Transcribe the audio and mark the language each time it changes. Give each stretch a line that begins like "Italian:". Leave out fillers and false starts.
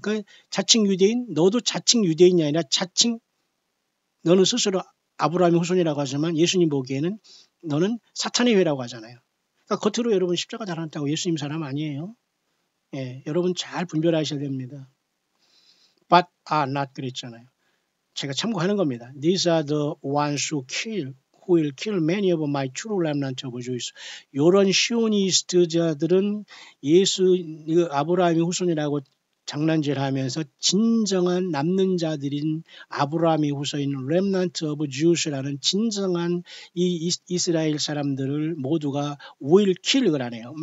Korean: 그러니까 자칭 유대인 너도 자칭 유대인이 아니라 자칭 너는 스스로 아브라함의 후손이라고 하지만 예수님 보기에는 너는 사탄의 회라고 하잖아요. 그러니까 겉으로 여러분 십자가 달았다고 예수님 사람 아니에요. 여러분 잘 분별하셔야 됩니다.
English: But are not
Korean: 그랬잖아요. 제가 참고하는 겁니다.
English: These are the ones who will kill many of my true remnant of Jews.
Korean: 이런 시오니스트자들은 예수 아브라함의 후손이라고 장난질하면서 진정한 남는 자들인 아브라함의 후손인
English: remnant of Jews
Korean: 라는 진정한 이 이스라엘 사람들을 모두가
English: will kill
Korean: 그러네요.